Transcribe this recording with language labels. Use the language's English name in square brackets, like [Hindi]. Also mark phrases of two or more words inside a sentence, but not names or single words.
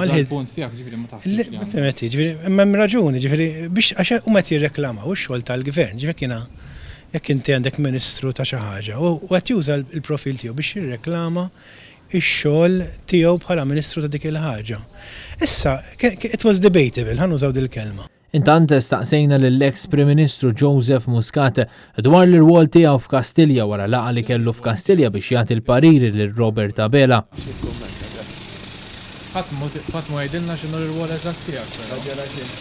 [Maltese] l-punt tiegħek ġifieri ma taħsibx. Ġifieri hemm raġuni, ġifieri biex għax huma qed jirreklamaw ix-xogħol tal-Gvern, ġifieri kiena jekk inti għandek Ministru ta' xi ħaġa u qed juża l-profil tiegħu biex jirreklama ix-xogħol tiegħu bħala Ministru ta' dik il-ħaġa. Issa, [English] it was debatable, [Maltese] ħanużaw dil-kelma. Intant staqsejna lill-ex Prim Ministru Joseph Muscat dwar l-irwol tiegħu f'Kastilja wara laqgħa li kellu f'Kastilja biex jagħti l-pariri lil Robert Abela. Ħadd ma jgħidilna x'inhu l-irwol eżatt tiegħek.